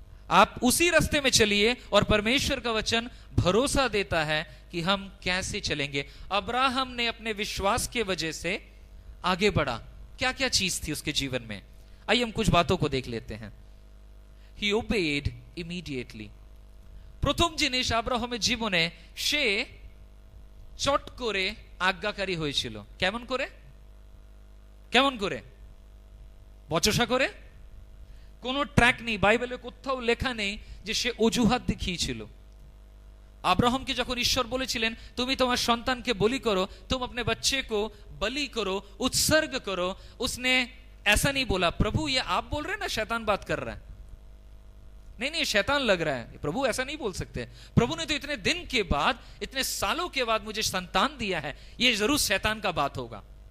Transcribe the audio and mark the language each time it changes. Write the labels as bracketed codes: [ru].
[hi] आप उसी रास्ते में चलिए और परमेश्वर का वचन भरोसा देता है कि हम कैसे चलेंगे। अब्राहम ने अपने विश्वास के वजह से आगे बढ़ा। क्या क्या चीज थी उसके जीवन में, आइए हम कुछ बातों को देख लेते हैं। [en] He obeyed immediately। [bn] প্রথম জিনিস আব্রাহামের জীবনে, সে চট করে আজ্ঞাকারী হয়েছিল। কেমন করে? কেমন করে? বচসা করে? কোনো ট্র্যাক নেই, বাইবেলে কোথাও লেখা নেই যে সে অজুহাত দেখিয়েছিল। আব্রাহামকে যখন ঈশ্বর বলেছিলেন তুমি তোমার সন্তানকে বলি [hi] करो, तुम अपने बच्चे को बलि करो, उत्सर्ग करो, उसने ऐसा नहीं बोला प्रभु ये आप बोल रहे हैं ना, शैतान बात कर रहा है। नहीं नहीं शैतान लग रहा है। प्रभु ऐसा नहीं बोल सकते। प्रभु ने तो इतने दिन के बाद, इतने सालों के बाद मुझे संतान दिया है, ये जरूर शैतान का बात होगा।